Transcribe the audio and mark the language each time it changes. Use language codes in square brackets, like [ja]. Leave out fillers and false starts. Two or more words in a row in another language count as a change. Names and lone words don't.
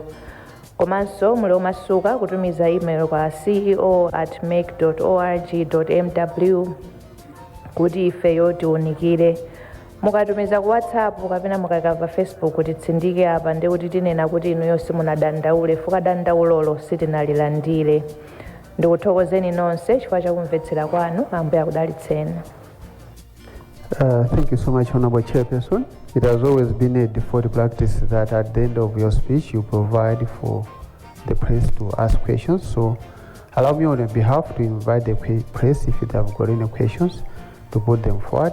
[ny] Komanso muli omasuka kutumiza email kwa ceo@mek.org.mw kuti ifeyo tiwunikire. Mukatumiza ku WhatsApp kapena mukayika pa Facebook titsindike apa ndi kuti tinena kuti inuyo simunadandaule fuka dandaulolo sitinalilandire. Ndikuthokozeni nonse chifukwa chakumvetsera kwanu. Ambuye akudalitseni. [en] Thank you so much, Honorable Chairperson. It has always been a default practice that at the end of your speech you provide for the press to ask questions. So allow me on your behalf to invite the press, if you have got any questions, to put them forward.